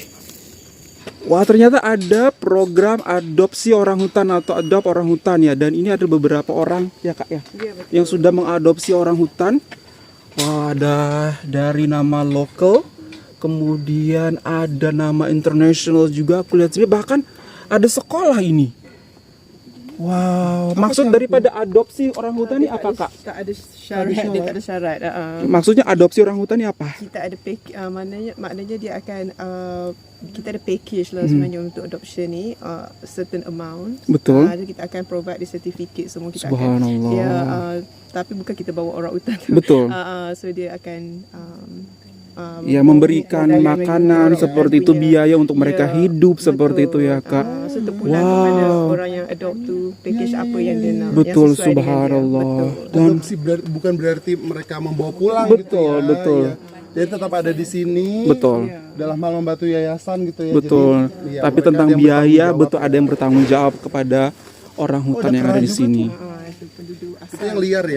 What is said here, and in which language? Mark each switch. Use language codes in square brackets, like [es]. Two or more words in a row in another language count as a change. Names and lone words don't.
[id] Wah, ternyata ada program adopsi orangutan atau adopt orangutan ya, dan ini ada beberapa orang ya Kak ya, yang sudah mengadopsi orangutan. Wah, ada dari nama lokal, kemudian ada nama internasional juga, aku lihat sini bahkan ada sekolah ini. Wow, maksud daripada adopsi orangutan ini apa Kak? [ms] Tak ada syarat, dia tak ada syarat. [id] Maksudnya adopsi orangutan ini apa? [ms] Kita ada maknanya dia akan kita ada package lah sebenarnya untuk adoption ni, [en] certain amount. [ms] Betul. Jadi kita akan [en] provide the certificate [ms] semua, kita Subhanallah. akan dia tapi bukan kita bawa orang hutan. Betul. So dia akan [id] Ya, memberikan makanan orang seperti itu, punya- biaya untuk mereka Ya, hidup seperti itu betul. ya Kak. [ms] So terpulang kepada Wow. orang yang adopt tu package apa yang dia nak. Betul, yang sesuai dengan dia. subhanallah. Betul. Dan [id] Adopsi bukan berarti mereka membawa pulang gitu Betul, ya. betul. Ya. Jadi tetap ada di sini. betul. Dalam hal membantu yayasan gitu ya. Betul. Jadi, ya, Tapi mereka tentang ada yang biaya, bertanggung jawab betul, ada yang bertanggung jawab kepada orang hutan yang ada di sini. Itu penduduk Itu yang liar ya.